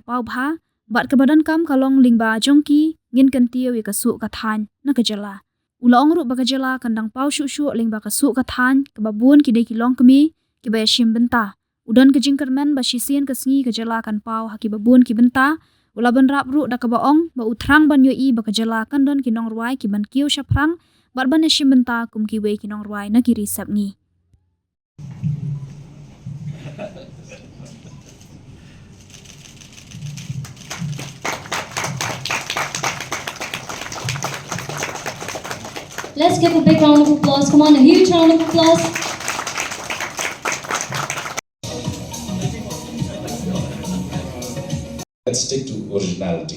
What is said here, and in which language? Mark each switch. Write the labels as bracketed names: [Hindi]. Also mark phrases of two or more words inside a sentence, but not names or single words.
[Khasi] pau bha bat kabadan kam kalong Lyngba jongki ngin Kyntiew ya kasu ka Thaiñ naka Jylla ulaong ru baka Jylla kandang pau shu Lyngba kasu ka Thaiñ kababun ki de ki Longkmie ki baya shim benta udan ka jingkermen ba shisien kasngi ka Jylla kan pau haki babun ki benta ulaban rap ru da kabaong ba utrang ban yoi ba ka Jylla kandon kinong ruai ki ban kiu shaprang bat ban shim benta kum ki we kinong ruai na kiri sapngi. [English] Let's give a big round of applause. Come on, a huge round of applause. Let's stick to originality.